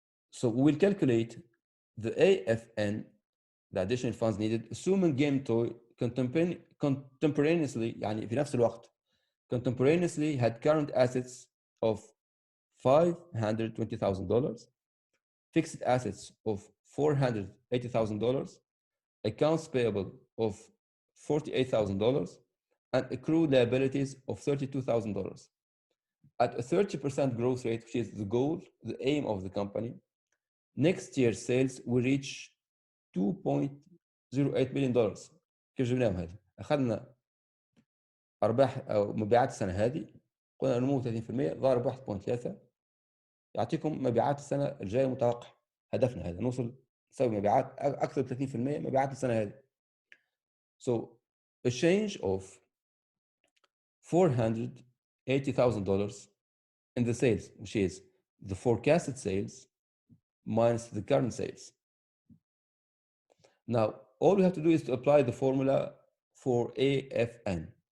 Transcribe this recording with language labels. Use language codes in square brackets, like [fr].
[en] So we will calculate the AFN, the additional funds needed, assuming game toy contemporaneously, [ar] يعني في نفس الوقت, [en] contemporaneously had current assets of $520,000, fixed assets of $480,000, accounts payable of $48,000, and accrued liabilities of $32,000. At a 30% growth rate, which is the goal, the aim of the company, next year's sales will reach $2.08 million. [ar] كيف جبناهم هذه؟ أخذنا أرباح أو مبيعات السنة هذه، قلنا نمو 30% ضارب 1.3 يعطيكم مبيعات السنة الجاية متوقع. هدفنا هذا نوصل نسوي مبيعات أكثر 30% مبيعات السنة هذه. [en] So a change of $480,000 in the sales, which is the forecasted sales minus the current sales. Now, all we have to do is to apply the formula for AFN.